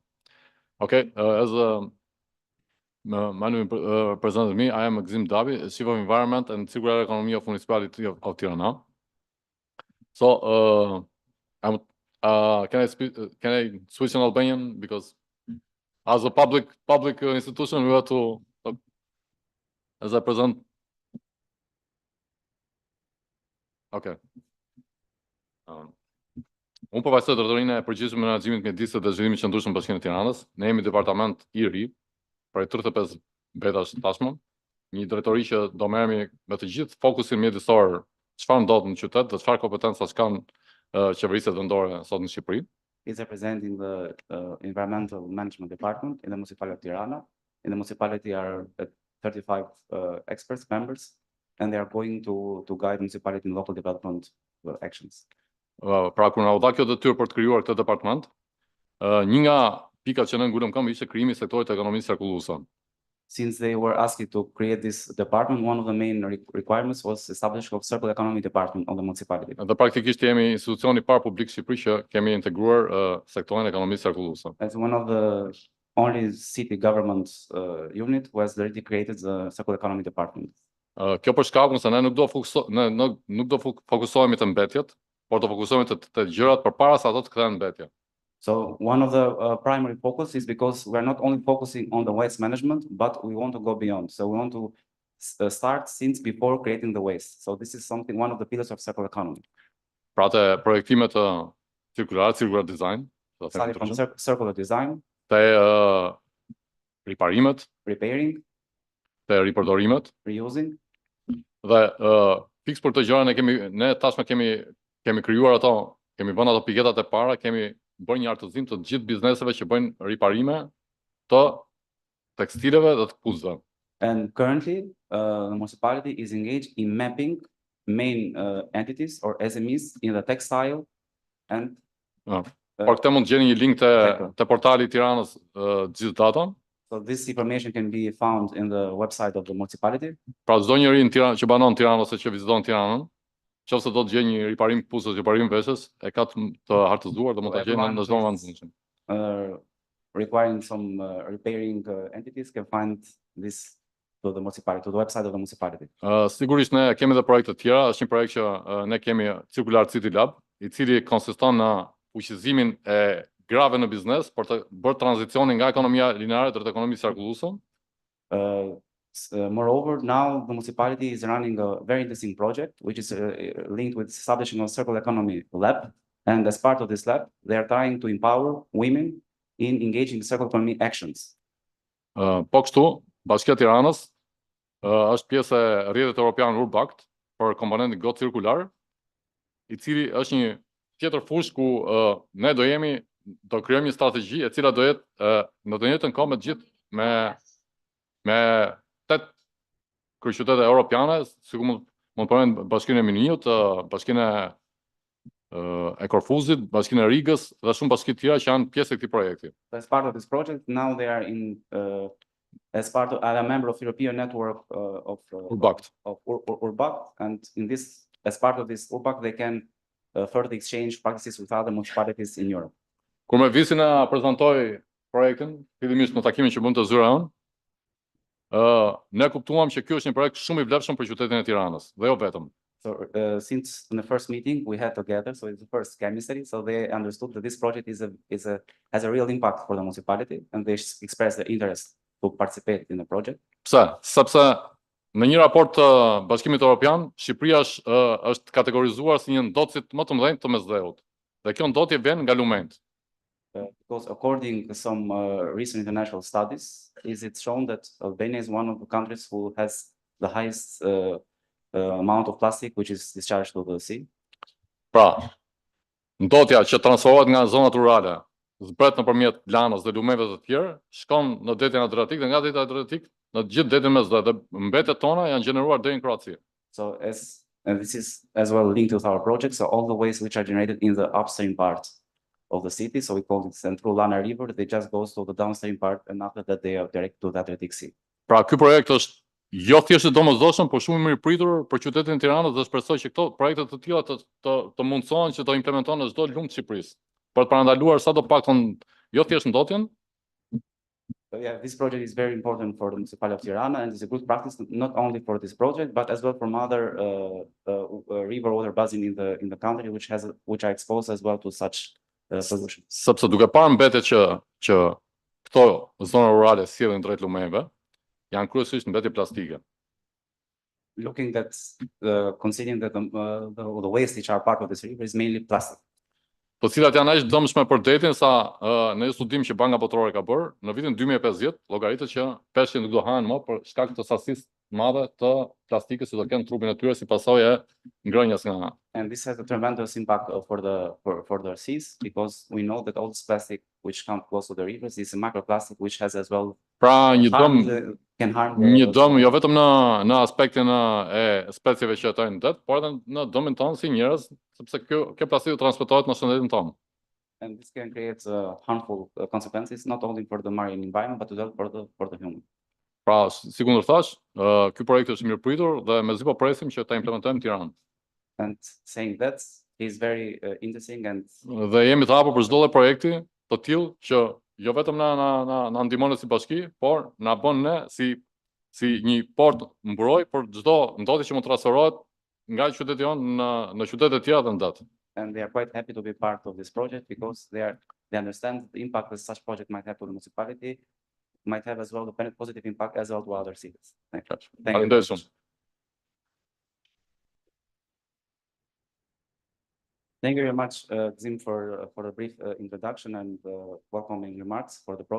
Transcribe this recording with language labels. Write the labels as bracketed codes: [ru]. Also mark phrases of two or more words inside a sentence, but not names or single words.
[en] Okay, as my name represents me, I am Gzim Dabi, Chief of Environment and Circular Economy of Municipality of Tirana. So, can I speak? Can I switch in Albanian, because as a public institution we have to, as I present. Okay. [sq] Unë përfaqësoj Territorinë e përgjithshme në menaxhimin mjedisë dhe zhvillimit qëndrueshëm Bashkinë e Tiranës. Ne jemi departament i ri, prej 35 vetash tashmë, një drejtori që do merremi me të gjithë fokusin mjedisor, çfarë ndodh në qytet dhe çfarë kompetencash kanë qeveriset vendore sot në Shqipëri. [en] Is representing the environmental management department in the municipality of Tirana. In the municipality are 35 experts, members, and they are going to guide municipality in local development actions. [sq] Pra kur na u dha kjo detyrë për të krijuar këtë departament, një nga pikat që ne ngulëm këmbë ishte krijimi i sektorit të ekonomisë qarkulluese. [en] Since they were asked to create this department, one of the main requirements was establishment of circular economy department on the municipality. [sq] Dhe praktikisht jemi institucioni i parë publik në Shqipëri që kemi integruar sektorin e ekonomisë qarkulluese. [en] As one of the only city government unit who has already created the circular economy department. [sq] Kjo për shkakun se ne nuk do fokusohemi te mbetjet, por të fokusohemi te gjërat përpara se ato të kthehen mbetje. [en] So one of the primary focus is because we are not only focusing on the waste management, but we want to go beyond. So we want to start since before creating the waste. So this is something, one of the pillars of circular economy. [sq] Pra te projektimet [en] circular design, Starting from circular design, [sq] te riparimet, [en] repairing, [sq] te ripërdorimet, [en] reusing. [sq] Dhe fiks për të gjëra ne tashmë kemi krijuar ato, kemi vënë ato piketat e para, kemi bërë një artëzim të gjithë bizneseve që bëjnë riparime të tekstileve dhe të kuzëve. [en] And currently, the municipality is engaged in mapping main entities or SMEs in the textile and. [sq] Por këtë mund të gjeni një link te portali i Tiranës gjithë datën. [en] So this information can be found in the website of the municipality. [sq] Pra çdo njeri në Tiranë që banon Tiranë ose që viziton Tiranën, nëse do të gjejë një riparim kuzës, riparim veshës, e ka të hartëzuar dhe mund ta gjejë në çdo vend. [en] Requiring some repairing entities can find this to the municipality, to the website of the municipality. [sq] Sigurisht ne kemi edhe projekte të tjera, është një projekt që ne kemi Circular City Lab, i cili konsiston në fuqizimin e grave në biznes për të bërë tranzicionin nga ekonomia lineare drejt ekonomisë qarkulluese. [en] Moreover, now the municipality is running a very interesting project, which is linked with establishing a circular economy lab. And as part of this lab, they are trying to empower women in engaging in circular economy actions. [sq] Po kështu, Bashkia e Tiranës është pjesë e rrjetit evropian Urbact për komponentin go cirkular, i cili është një tjetër fushë ku ne do krijojmë një strategji e cila do jetë në të njëjtën kohë me gjithë me 8 kryeqytete europiane, sikur mund të përmend Bashkinë e Minijut, Bashkinë e Korfuzit, Bashkinë e Rigës dhe shumë bashki të tjera që janë pjesë e këtij projekti. [en] As part of this project, now they are in as part of a member of European network of Urbact. Urbact, and in this, as part of this Urbact, they can further exchange practices with other municipalities in Europe. [sq] Kur me visi na prezantoi projektin, fillimisht në takimin që mund të zyra unë, ne kuptuam që ky është një projekt shumë i vlefshëm për qytetin e Tiranës, dhe jo vetëm. [en] So since in the first meeting we had together, so it's the first chemistry, so they understood that this project has a real impact for the municipality, and they expressed their interest to participate in the project. [sq] Pse? Sepse në një raport të Bashkimit Evropian, Shqipëria është kategorizuar si një ndotësit më të mëdhenj të mesdheut. Dhe kjo ndotje vjen nga lumenjt. [en] Because according to some recent international studies, it's shown that Albania is one of the countries who has the highest amount of plastic which is discharged to the sea. [sq] Pra, ndotja që transferohet nga zonat rurale zbret nëpërmjet lanës dhe lumeve të tjerë, shkon në detin Adriatik dhe nga deti Adriatik në gjithë detin mesdhet dhe mbetet tona janë gjeneruar deri në Kroaci. [en] So and this is as well linked with our project. So all the waste which are generated in the upstream part of the city, so we call it Central Lana River, they just goes to the downstream part, and after that they are direct to the Adriatic Sea. [sq] Pra ky projekt është jo thjesht i domosdoshëm, por shumë i mirë pritur për qytetin e Tiranës dhe shpresoj që këto projekte të tilla të mundsohen që të implementohen në çdo lumë të Shqipërisë, për të parandaluar sadopaktën jo thjesht ndotjen. [en] So yeah, this project is very important for the municipality of Tirana, and it's a good practice not only for this project, but as well from other river water basin in the country, which are exposed as well to such solutions. [sq] Sepse duke parë mbetet që këto zona rurale sjellin drejt lumeve, janë kryesisht mbetje plastike. [en] Looking at considering that the waste which are part of this river is mainly plastic. [sq] Të cilat janë aq dëmshme për detin sa në një studim që Banka Botërore ka bërë, në vitin 2050 llogaritet që peshqit nuk do hahen më për shkak të sasisë madhe të plastikës që do kenë trupin e tyre si pasojë e ngrënies nga. [en] And this has a tremendous impact for the seas, because we know that all this plastic which comes close to the rivers is a microplastic which has as well [sq] Pra [en] can harm [sq] një dëm jo vetëm në aspektin e specieve që jetojnë në det, por edhe në dëmin tonë si njerëz, sepse kjo plastik transportohet në shëndetin tonë. [en] And this can create harmful consequences not only for the marine environment but as well for the human. [sq] Pra, si kundër thash, ky projekt është mirë pritur dhe mezi po presim që ta implementojmë në Tiranë. [en] And saying that is very interesting, and [sq] dhe jemi të hapur për çdo lloj projekti të tillë që jo vetëm na ndihmon si bashki, por na bën ne si një port mburoj për çdo ndodhi që mund të transferohet nga qyteti jonë në qytete të tjera të ndet. [en] And they are quite happy to be part of this project because they understand the impact that such project might have to the municipality, might have as well the positive impact as well to other cities. Thank you. Thank you very much, Zim, for the brief introduction and welcoming remarks for the project.